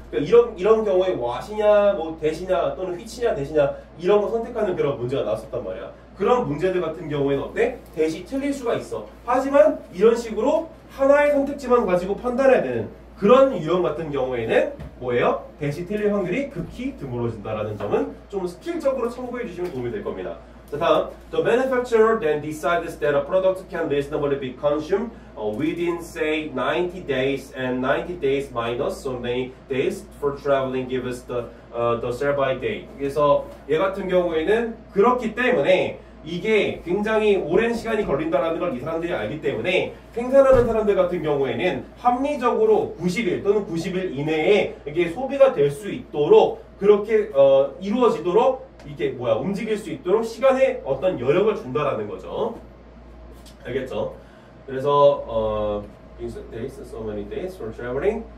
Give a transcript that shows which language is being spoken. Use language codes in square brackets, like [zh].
[ko] 그러니까 이런 경우에 와시냐, 뭐 대시냐, 또는 휘치냐, 대시냐 이런 거 선택하는 그런 문제가 나왔었단 말이야. 그런 문제들 같은 경우에는 어때? 대시 틀릴 수가 있어. 하지만 이런 식으로 하나의 선택지만 가지고 판단해야 되는 그런 유형 같은 경우에는 뭐예요? 대시 틀릴 확률이 극히 드물어진다라는 점은 좀 스킬적으로 참고해 주시면 도움이 될 겁니다. 자, 다음. [en] The manufacturer then decides that a product can reasonably be consumed within, say, 90 days and 90 days minus so many days for traveling gives the sell by date. [ko] 그래서 얘 같은 경우에는 그렇기 때문에 이게 굉장히 오랜 시간이 걸린다는 걸 이 사람들이 알기 때문에 생산하는 사람들 같은 경우에는 합리적으로 90일 또는 90일 이내에 이게 소비가 될 수 있도록 그렇게 이루어지도록 이게 움직일 수 있도록 시간에 어떤 여력을 준다라는 거죠. 알겠죠? 그래서 [en] days, so many days for traveling.